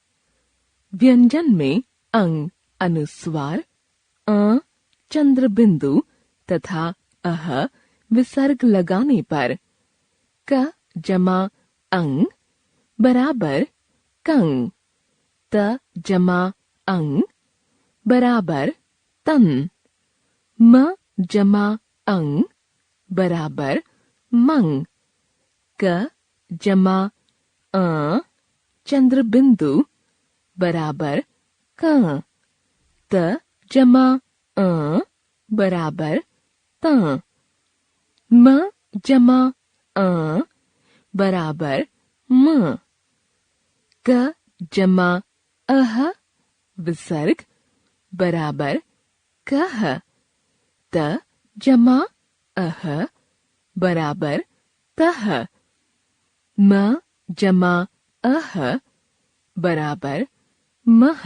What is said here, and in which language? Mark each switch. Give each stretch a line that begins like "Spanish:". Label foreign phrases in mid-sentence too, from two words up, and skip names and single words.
Hindi: व्यंजन में अंग, अनुस्वार, चंद्र बिंदु तथा अह विसर्ग लगाने पर क जमा अंग बराबर कंग, त जमा अंग बराबर तन, म जमा अंग बराबर मंग, क जमा चंद्र बिंदु बराबर क, त जमा बराबर त, म जमा बराबर म, क जमा अह विसर्ग बराबर कह, त जमा अह बराबर तह, म जमा अह बराबर मह।